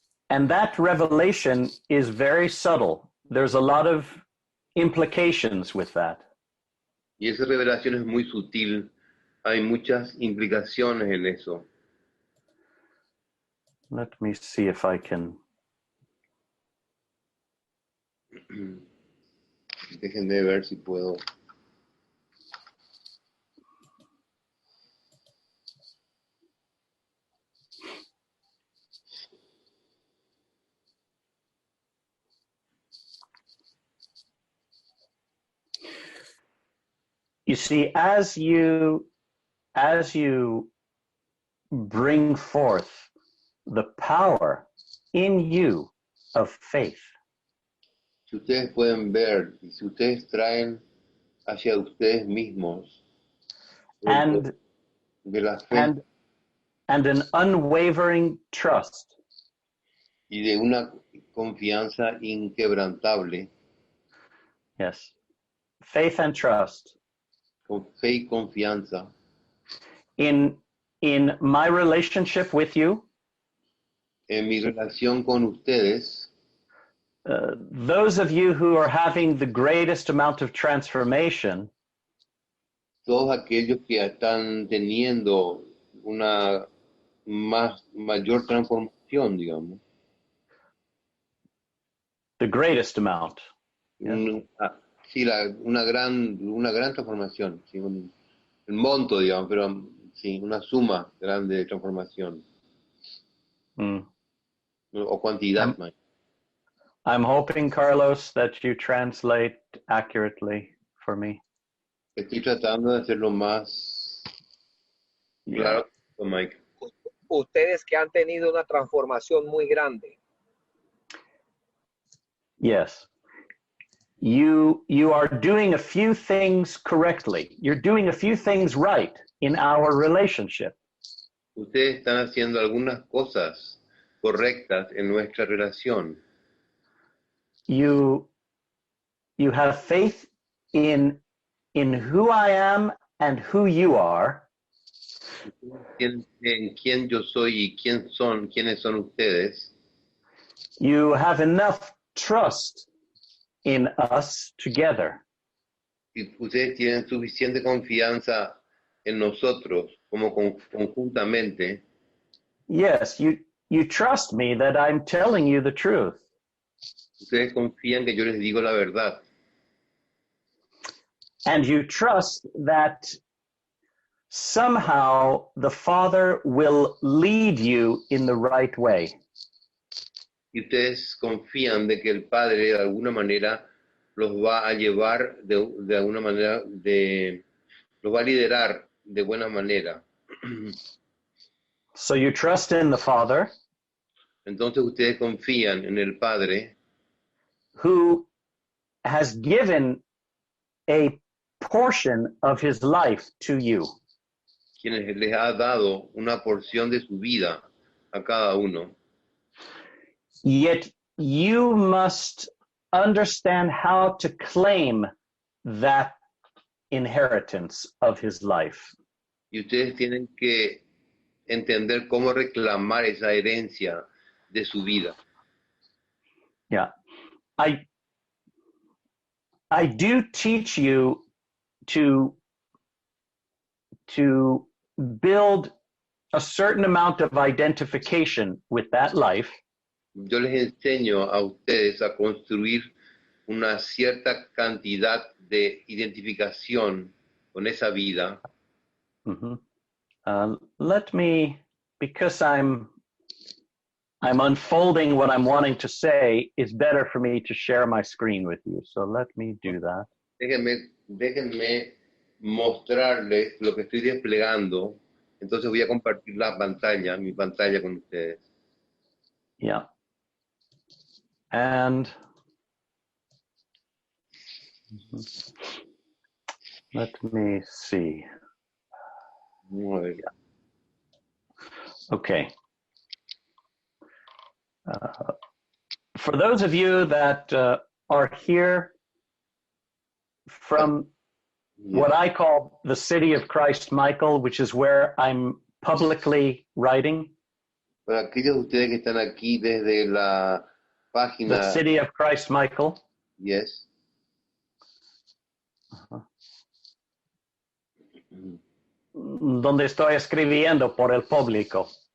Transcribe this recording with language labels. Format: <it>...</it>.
<en>And that revelation is very subtle. There's a lot of implications with that.</en> <es>Y esa revelación es muy sutil. Hay muchas implicaciones en eso.</es> <en>Let me see if I can.</en> <es>Déjenme ver si puedo.</es> <en>You see, as you bring forth the power in you of faith,</en> <es>Si ustedes pueden ver, y si ustedes traen hacia ustedes mismos</es> <en>and</en> <es>de la fe</es> <en>and an unwavering trust,</en> <es>y de una confianza inquebrantable,</es> <en>yes, faith and trust</en> <es>con fe y confianza,</es> <en>in my relationship with you,</en> <es>en mi relación con ustedes,</es> <en>those of you who are having the greatest amount of transformation,</en> <es>todos aquellos que están teniendo una mayor transformación, digamos,</es> <en>the greatest amount. Yes.</en> <es>Sí, una gran transformación, sí, el monto, digamos, pero sí, una suma grande de transformación. O cantidad.</es> <en>I'm hoping, Carlos, that you translate accurately for me.</en> <es>Estoy tratando de hacerlo más claro, Mike. Ustedes que han tenido una transformación muy grande.</es> <en>Yes. You are doing a few things correctly. You're doing a few things right in our relationship.</en> <es>Ustedes están haciendo algunas cosas correctas en nuestra relación.</es> <en>You have faith in who I am and who you are.</en> <es>En quién yo soy y quiénes son ustedes.</es> <en>You have enough trust in us together.</en> <es>Y ustedes tienen suficiente confianza en nosotros como conjuntamente.</es> <en>Yes, you trust me that I'm telling you the truth.</en> <es>Ustedes confían que yo les digo la verdad.</es> <en>And you trust that somehow the Father will lead you in the right way.</en> <es>Y ustedes confían de que el Padre de alguna manera los va a llevar de alguna manera, los va a liderar de buena manera.</es> <en>So you trust in the Father,</en> <es>Entonces ustedes confían en el Padre</es> <en>who has given a portion of his life to you.</en> <es>quienes les ha dado una porción de su vida a cada uno.</es> <en>Yet you must understand how to claim that inheritance of his life.</en> <es>Y ustedes tienen que entender cómo reclamar esa herencia de su vida.</es> <en>Yeah. I do teach you to build a certain amount of identification with that life.</en> <es>Yo les enseño a ustedes a construir una cierta cantidad de identificación con esa vida. Mm-hmm.</es> <en>Let me, because I'm unfolding what I'm wanting to say, it's better for me to share my screen with you. So let me do that.</en> <es>Déjenme mostrarles lo que estoy desplegando. Entonces voy a compartir mi pantalla con ustedes.</es> <en>Yeah. And let me see.</en> <es>Vamos a ver.</es> <en>Okay. For those of you that are here from what I call the City of Christ Michael, which is where I'm publicly writing.</en> <es>Para aquellos de ustedes que están aquí desde la página.</es> <en>The City of Christ Michael. Yes.</en> <es>Donde estoy escribiendo por el público.</es>